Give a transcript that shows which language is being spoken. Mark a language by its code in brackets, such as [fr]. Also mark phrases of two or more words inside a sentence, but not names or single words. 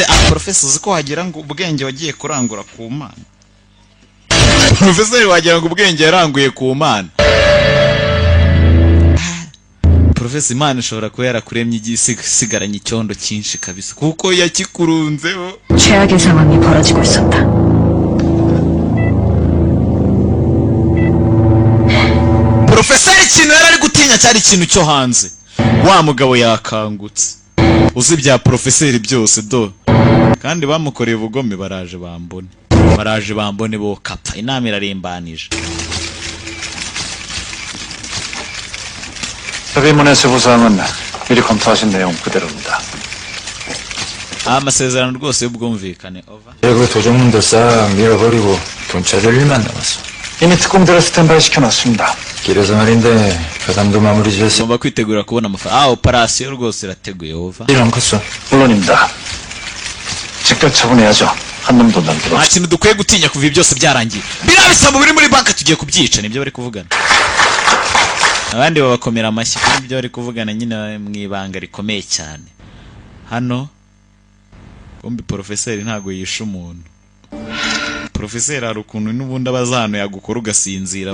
[rw] Profeseri uzi ko wagira ngo ubwenge wagiye kurangura ku Mana. Profeseri wagira ngo ubwenge yaranguye ku Mana. Profeseri Imana ishobora kuba yarakuremye igisigaranye icyondo cyinshi kabisa kuko yakikurunzeho. [ko] 최악의 상황이 벌어지고 있었다. [rw] Profeseri ikintu yari ari gutinya cyari ikintu cyo hanze. Wa mugabo yakangutse. Uzi bya Profeseri byose do. Kandi bamukoreye ubugome baraje bambone bo kapfa. Inama irarimbanije. [ko] 협의문의 세부 사항은 미리 검토하신 내용 그대로입니다. [rw] amasezerano rwose y'ubwumvikane over. [ko] 그 도적놈들 싹 밀어버리고 돈 찾을 일만 남았어. 이미 특공대를 스탠바이 시켜놨습니다. 길에서 말인데 가담도 마무리 지었어. [rw] Ngomba kwitegura kubona amafaranga. Operasiyo rwose irateguye over. [ko] 일안 컸어. 물론입니다. 즉각 처분해야죠. 한 놈도 남기고. [rw] Nta kintu dukwiye gutinya kuva ibi byose byarangiye. Biriya bisambo biri muri banka tugiye kubyica nibyo bari kuvugana. Abandi babakomera amashyi kuri ibyo bari kuvugana nyine mu ibanga rikomeye cyane. Hano kumbi porofeseri ntago yishe umuntu. Porofeseri hari ukuntu n'ubundi abazano yagukora ugasinzira.